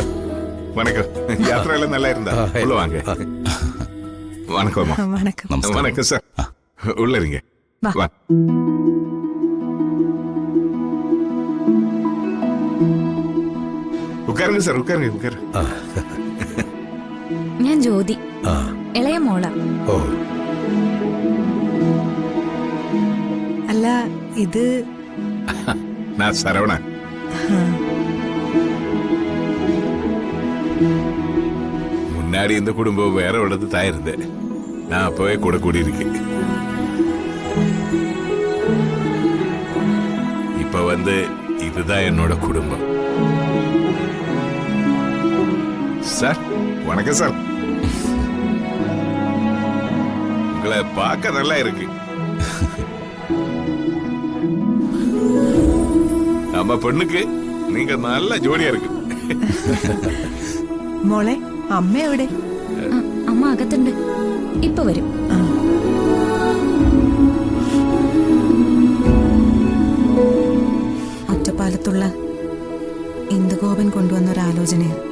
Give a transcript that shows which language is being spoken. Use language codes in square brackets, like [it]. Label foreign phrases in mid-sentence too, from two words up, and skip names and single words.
[ta] வணக்கம். யாத்திரையெல்லாம் நல்லா இருந்தா? உள்ள வாங்க. வணக்கம். [ml] വണക്കം. [ta] வணக்கம் சார். உள்ள இருங்க. வா. உட்காருங்க சார், உட்காருங்க, உட்காரு. [ml] ഞാൻ ജ്യോതി, ഇളയ മോള. ഓ, അല്ല, ഇത് [ta] நான் சரவணன். முன்னாடி இந்த குடும்பம் வேற உள்ளது தான் இருந்தேன். நான் அப்பவே கூட கூடி இருக்கேன். இப்ப வந்து இதுதான் என்னோட குடும்பம். சார், வணக்கம் சார். உங்களை பார்க்க நல்லா இருக்கு. நம்ம பெண்ணுக்கு நீங்க நல்ல ஜோடியா இருக்கு. [ml] മോളെ അമ്മ എവിടെ? ആ, അമ്മ അകത്തുണ്ട്. ഇപ്പൊ വരും. ഒറ്റപ്പാലത്തുള്ള ഇന്ദുഗോപൻ കൊണ്ടുവന്ന ഒരു ആലോചനയാ.